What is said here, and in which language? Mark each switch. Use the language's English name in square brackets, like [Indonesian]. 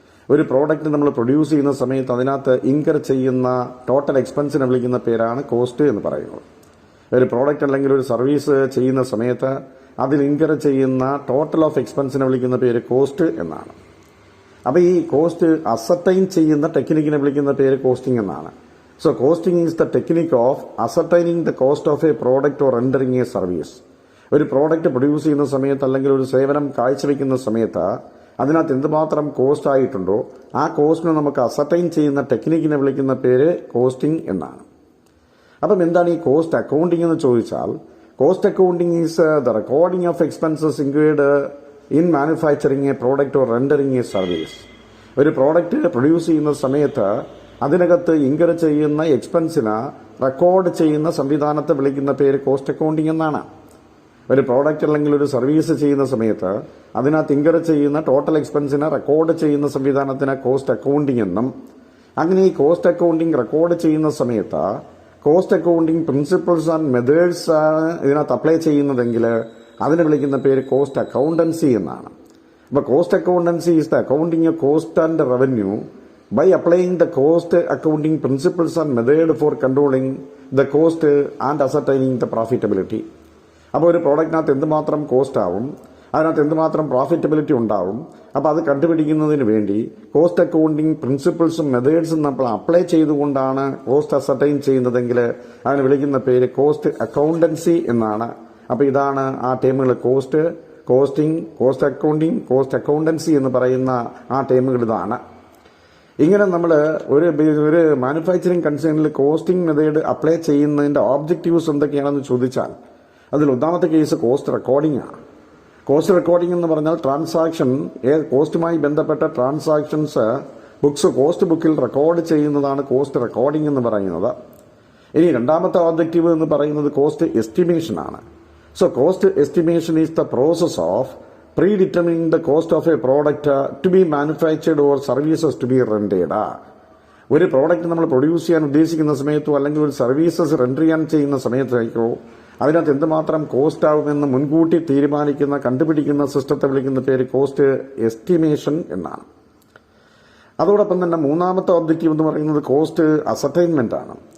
[Malayalam] ഒരു പ്രോഡക്റ്റ് നമ്മൾ പ്രൊഡ്യൂസ് ചെയ്യുന്ന സമയത്ത് അതിനകത്ത് ഇൻകർ ചെയ്യുന്ന ടോട്ടൽ എക്സ്പെൻസിനെ വിളിക്കുന്ന പേരാണ് കോസ്റ്റ് എന്ന് പറയുന്നത്. ഒരു പ്രോഡക്റ്റ് അല്ലെങ്കിൽ ഒരു സർവീസ് ചെയ്യുന്ന സമയത്ത് അതിൽ ഇൻകർ ചെയ്യുന്ന ടോട്ടൽ ഓഫ് എക്സ്പെൻസിനെ വിളിക്കുന്ന പേര് കോസ്റ്റ് എന്നാണ്. അപ്പോൾ ഈ കോസ്റ്റ് അസർട്ടൈൻ ചെയ്യുന്ന ടെക്നിക്കിനെ വിളിക്കുന്ന പേര് കോസ്റ്റിംഗ് എന്നാണ്. [English] So costing is the technique of ascertaining the cost of a product or rendering a service. [Malayalam] ഒരു പ്രോഡക്റ്റ് പ്രൊഡ്യൂസ് ചെയ്യുന്ന സമയത്ത് അല്ലെങ്കിൽ ഒരു സേവനം കാഴ്ചവെക്കുന്ന സമയത്ത് അതിനകത്ത് എന്തുമാത്രം കോസ്റ്റ് ആയിട്ടുണ്ടോ ആ കോസ്റ്റിനെ നമുക്ക് അസർട്ടൈൻ ചെയ്യുന്ന ടെക്നിക്കിനെ വിളിക്കുന്ന പേര് കോസ്റ്റിംഗ് എന്നാണ്. അപ്പം എന്താണ് ഈ കോസ്റ്റ് അക്കൗണ്ടിംഗ് എന്ന് ചോദിച്ചാൽ, [English] Cost accounting is the recording of expenses include in manufacturing a product or rendering a service. [Malayalam] ഒരു പ്രോഡക്റ്റ് പ്രൊഡ്യൂസ് ചെയ്യുന്ന സമയത്ത് അതിനകത്ത് ഇൻകർ ചെയ്യുന്ന എക്സ്പെൻസിന് റെക്കോർഡ് ചെയ്യുന്ന സംവിധാനത്തെ വിളിക്കുന്ന പേര് കോസ്റ്റ് അക്കൗണ്ടിംഗ് എന്നാണ്. ഒരു പ്രോഡക്റ്റ് അല്ലെങ്കിൽ ഒരു സർവീസ് ചെയ്യുന്ന സമയത്ത് അതിനകത്ത് ഇൻകർ ചെയ്യുന്ന ടോട്ടൽ എക്സ്പെൻസിനെ റെക്കോർഡ് ചെയ്യുന്ന സംവിധാനത്തിന് കോസ്റ്റ് അക്കൗണ്ടിംഗ് എന്നും, അങ്ങനെ ഈ കോസ്റ്റ് അക്കൗണ്ടിംഗ് റെക്കോർഡ് ചെയ്യുന്ന സമയത്ത് cost accounting principles and methods ആണ് ഇതിനകത്ത് അപ്ലൈ ചെയ്യുന്നതെങ്കിൽ അതിനെ വിളിക്കുന്ന പേര് കോസ്റ്റ് അക്കൗണ്ടൻസി എന്നാണ്. അപ്പോൾ [English] Cost accountancy is the accounting of cost and revenue by applying the cost accounting principles and method for controlling the cost and ascertaining the profitability. [Malayalam] അപ്പോൾ ഒരു പ്രോഡക്റ്റിനകത്ത് എന്തുമാത്രം കോസ്റ്റ് ആവും, അതിനകത്ത് എന്തുമാത്രം പ്രോഫിറ്റബിലിറ്റി ഉണ്ടാവും, അപ്പോൾ അത് കണ്ടുപിടിക്കുന്നതിന് വേണ്ടി കോസ്റ്റ് അക്കൗണ്ടിങ് പ്രിൻസിപ്പിൾസും മെത്തേഡ്സും നമ്മൾ അപ്ലൈ ചെയ്തുകൊണ്ടാണ് കോസ്റ്റ് അസർട്ടൈൻ ചെയ്യുന്നതെങ്കിൽ അതിന് വിളിക്കുന്ന പേര് കോസ്റ്റ് അക്കൗണ്ടൻസി എന്നാണ്. അപ്പോൾ ഇതാണ് ആ ടേമുകൾ: cost, costing, cost accounting, cost accountancy എന്ന് പറയുന്ന ആ ടേമുകൾ ഇതാണ്. ഇങ്ങനെ നമ്മൾ ഒരു മാനുഫാക്ചറിങ് കൺസേണിൽ കോസ്റ്റിംഗ് മെത്തേഡ് അപ്ലൈ ചെയ്യുന്നതിന്റെ ഓബ്ജക്റ്റീവ്സ് എന്തൊക്കെയാണെന്ന് ചോദിച്ചാൽ അതിൽ ഒന്നാമത്തെ കേസ് കോസ്റ്റ് റെക്കോർഡിംഗ് ആണ്. കോസ്റ്റ് റെക്കോർഡിംഗ് എന്ന് പറഞ്ഞാൽ ട്രാൻസാക്ഷൻ, കോസ്റ്റുമായി ബന്ധപ്പെട്ട ട്രാൻസാക്ഷൻസ് കോസ്റ്റ് ബുക്കിൽ റെക്കോർഡ് ചെയ്യുന്നതാണ് കോസ്റ്റ് റെക്കോർഡിംഗ് എന്ന് പറയുന്നത്. ഇനി രണ്ടാമത്തെ ഓബ്ജക്റ്റീവ് എന്ന് പറയുന്നത് കോസ്റ്റ് എസ്റ്റിമേഷൻ ആണ്. [English] So cost estimation is the process of predetermining the cost of a product to be manufactured or services to be rendered. [Malayalam] ഒരു പ്രോഡക്റ്റ് നമ്മൾ പ്രൊഡ്യൂസ് ചെയ്യാൻ ഉദ്ദേശിക്കുന്ന സമയത്തോ അല്ലെങ്കിൽ ഒരു സർവീസസ് റെൻഡർ ചെയ്യാൻ ചെയ്യുന്ന സമയത്തേക്കോ അതിനകത്ത് എന്തുമാത്രം കോസ്റ്റ് ആവുമെന്ന് മുൻകൂട്ടി തീരുമാനിക്കുന്ന കണ്ടുപിടിക്കുന്ന സിസ്റ്റത്തെ വിളിക്കുന്ന പേര് കോസ്റ്റ് എസ്റ്റിമേഷൻ എന്നാണ്. അതോടൊപ്പം തന്നെ മൂന്നാമത്തെ ഒബ്ജക്റ്റീവ് എന്ന് പറയുന്നത് കോസ്റ്റ് അസർട്ടൈൻമെന്റ് ആണ്.